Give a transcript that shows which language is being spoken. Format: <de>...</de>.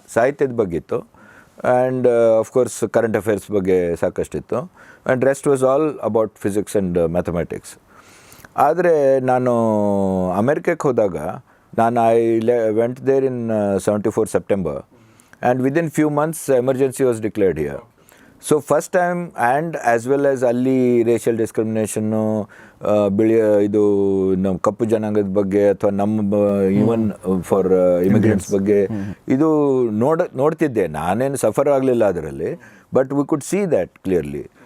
<kn>ಸಾಹಿತ್ಯದ ಬಗ್ಗೆ ಇತ್ತು, ಆ್ಯಂಡ್ ಆಫ್ಕೋರ್ಸ್ ಕರೆಂಟ್ ಅಫೇರ್ಸ್ ಬಗ್ಗೆ ಸಾಕಷ್ಟಿತ್ತು.</kn> <en>And rest was all about physics and mathematics.</en> <kn>ಆದರೆ ನಾನು ಅಮೆರಿಕಕ್ಕೆ ಹೋದಾಗ</kn> <en>I went there in 74 September. And within few months emergency was declared here. So first time, and as well as</en> <kn>ಅಲ್ಲಿ racial ಡಿಸ್ಕ್ರಿಮಿನೇಷನ್ನು, ಇದು ನಮ್ಮ ಕಪ್ಪು ಜನಾಂಗದ ಬಗ್ಗೆ ಅಥವಾ ನಮ್ಮ</kn> <en>even for</en> <kn>ಇಮಿಗ್ರೆಂಟ್ಸ್ ಬಗ್ಗೆ ಇದು ನೋಡ್ತಿದ್ದೆ. ನಾನೇನು ಸಫರ್ ಆಗಲಿಲ್ಲ ಅದರಲ್ಲಿ,</kn> <en>But we could see that clearly.</en>